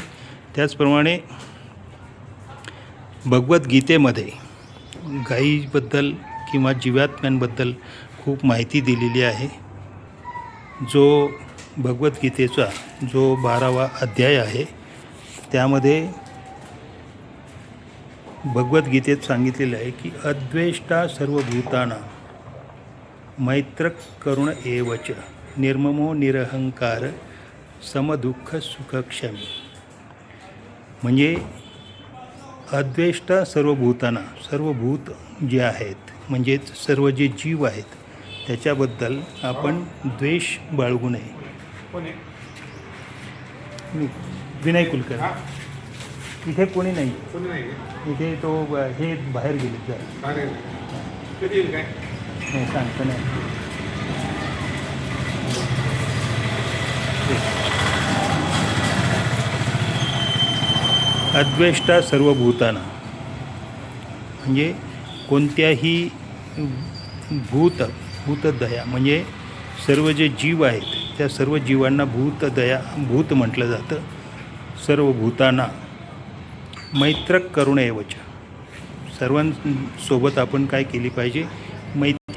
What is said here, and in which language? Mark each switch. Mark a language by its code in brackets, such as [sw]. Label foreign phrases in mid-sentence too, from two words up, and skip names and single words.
[mr] त्याचप्रमाणे भगवद्गीतेमध्ये गायीबद्दल किंवा जीवात्म्यांबद्दल खूप माहिती दिलेली आहे. जो भगवद्गीतेचा जो 12वा अध्याय आहे त्यामध्ये भगवद्गीतेत सांगितलेलं आहे की [sa] अद्वेष्टा सर्वभूतानां मैत्र करुण एवच निर्ममो निरहंकार समदुःख सुखक्षमी. म्हणजे अद्वेष्टा सर्वभूतानां, [mr] सर्व भूत जे आहेत म्हणजेच सर्व जे जीव आहेत त्याच्याबद्दल आपण द्वेष बाळगू नये. विनय कुलकर्णी. इथे कोणी नाही. इथे तो हे बाहेर गेले जरा. नाही सांगतो नाही. [sa] अद्वेष्टा सर्वभूतानां [mr] म्हणजे कोणत्याही भूतदया म्हणजे सर्व जे जीव आहेत त्या सर्व जीवांना भूत म्हटलं जातं. सर्व भूतांना मैत्र करुणेवच, सर्वांसोबत आपण काय केली पाहिजे, मैत्री.